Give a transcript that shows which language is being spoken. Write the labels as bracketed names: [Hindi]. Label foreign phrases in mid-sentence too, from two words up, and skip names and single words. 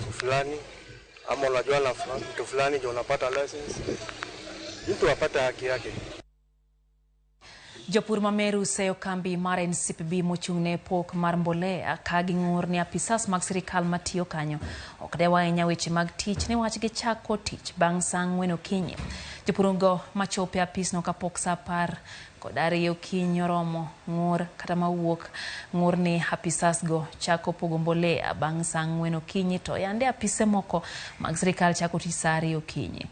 [Swahili] fulani ama unajua na mtu fulani ndio unapata license, mtu apata haki yake. [Luo (Kenya and Tanzania)] Jopur ma Meru seyo kambi mar NCPB mochung'ne pok mar mbolea ka ging'ur ni apisas mag sirikal matiyo kanyo ok dewa ahinya weche mag tich ne wach gichako tich bang' saa 4 okinyi. Jopurgo machope apisno kapok saa 10 okinyi oromo ng'ur kata mawuok ng'ur ni apisas go chako pogo mbolea bang' saa 4 okinyi to yande apise moko mag sirikal chako tich saa 2 okinyi.